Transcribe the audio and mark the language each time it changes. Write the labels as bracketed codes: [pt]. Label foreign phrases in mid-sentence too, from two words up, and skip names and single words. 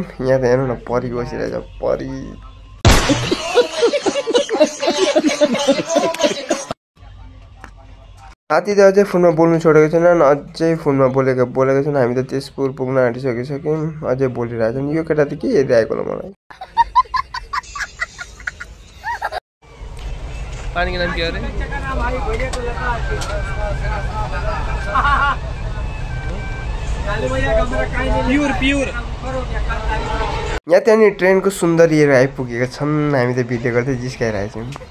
[ne] यहाँ त हेर्नु न परी बसिरहेछ, परी। साथी त अझै फोनमा बोल्नु छोडेको छैनन्, अझै फोनमा बोलेको छन्। हामी त तेजपुर पुग्न आँटिसकिसक्यौँ, अझै बोलिरहेछन्। यो केटा त के हेरिरहेको होला मलाई। [hi] पानी का नाम क्या है? प्योर। [ne] यहाँ त्यहाँनिर ट्रेनको सुन्दरीहरू आइपुगेका छन्। हामी त भिडियो गर्दै जिस्काइरहेछौँ।